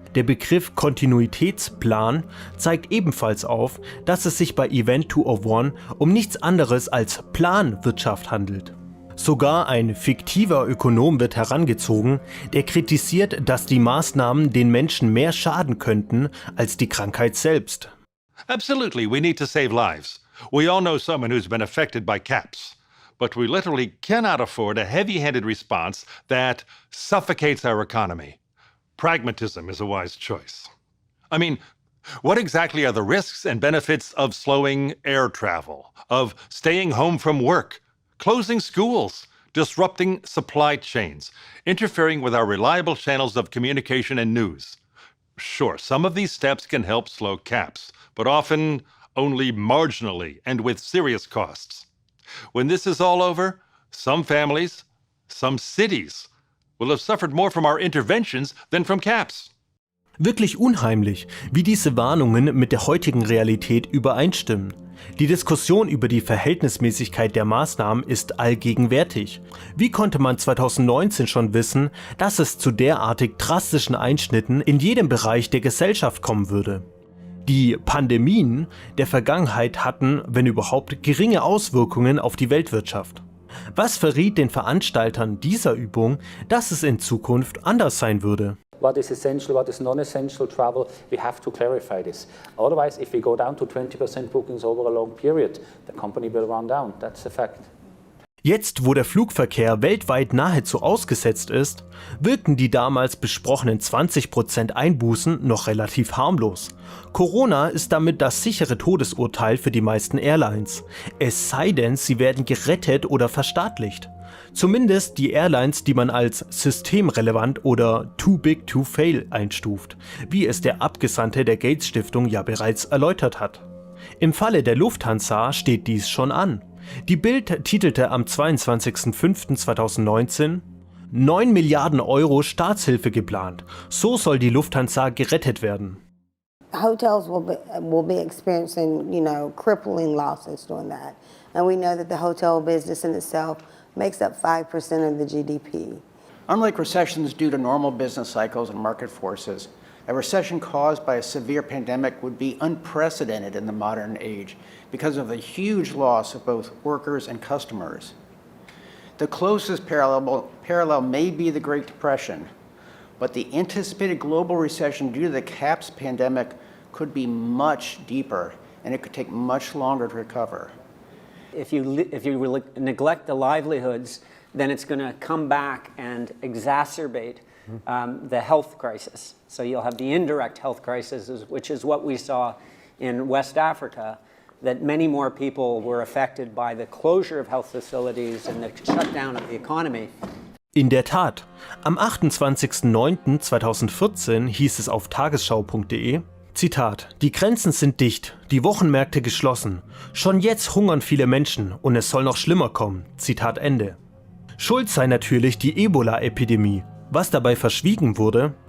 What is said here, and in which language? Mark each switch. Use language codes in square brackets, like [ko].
[de] Der Begriff Kontinuitätsplan zeigt ebenfalls auf, dass es sich bei Event 201 um nichts anderes als Planwirtschaft handelt. Sogar ein fiktiver Ökonom wird herangezogen, der kritisiert, dass die Maßnahmen den Menschen mehr schaden könnten als die Krankheit selbst. [en] Absolutely, we need to save lives. We all know someone who's been affected by CAPS. But we literally cannot afford a heavy-handed response that suffocates our economy. Pragmatism is a wise choice. I mean, what exactly are the risks and benefits of slowing air travel, of staying home from work, closing schools, disrupting supply chains, interfering with our reliable channels of communication and news? Sure, some of these steps can help slow CAPS, but often only marginally and with serious costs. When this is all over, some families, some cities will have suffered more from our interventions than from CAPS. [de] Wirklich unheimlich, wie diese Warnungen mit der heutigen Realität übereinstimmen. Die Diskussion über die Verhältnismäßigkeit der Maßnahmen ist allgegenwärtig. Wie konnte man 2019 schon wissen, dass es zu derartig drastischen Einschnitten in jedem Bereich der Gesellschaft kommen würde? Die Pandemien der Vergangenheit hatten, wenn überhaupt, geringe Auswirkungen auf die Weltwirtschaft. Was verriet den Veranstaltern dieser Übung, dass es in Zukunft anders sein würde? [en] What is essential, what is non-essential travel, we have to clarify this. Otherwise, if we go down to 20% bookings over a long period, the company will run down. That's a fact. [de] Jetzt, wo der Flugverkehr weltweit nahezu ausgesetzt ist, wirken die damals besprochenen 20% Einbußen noch relativ harmlos. Corona ist damit das sichere Todesurteil für die meisten Airlines. Es sei denn, sie werden gerettet oder verstaatlicht. Zumindest die Airlines, die man als systemrelevant oder [en] too big to fail [de] einstuft, wie es der Abgesandte der Gates Stiftung ja bereits erläutert hat. Im Falle der Lufthansa steht dies schon an. Die Bild titelte am 22.05.2019: 9 Milliarden Euro Staatshilfe geplant. So soll die Lufthansa gerettet werden. [en] Hotels will be experiencing, crippling losses doing that. And we know that the hotel business in itself makes up 5% of the GDP. Unlike recessions due to normal business cycles and market forces, a recession caused by a severe pandemic would be unprecedented in the modern age because of the huge loss of both workers and customers. The closest parallel may be the Great Depression, but the anticipated global recession due to the CAPS pandemic could be much deeper, and it could take much longer to recover. If you neglect the livelihoods, then it's going to come back and exacerbate the health crisis. So you'll have the indirect health crisis, which is what we saw in West Africa, that many more people were affected by the closure of health facilities and the shutdown of the economy. [de] In der Tat, am 28.09.2014 hieß es auf tagesschau.de, Zitat: Die Grenzen sind dicht, die Wochenmärkte geschlossen. Schon jetzt hungern viele Menschen und es soll noch schlimmer kommen. Zitat Ende. Schuld sei natürlich die Ebola-Epidemie. Was dabei verschwiegen wurde: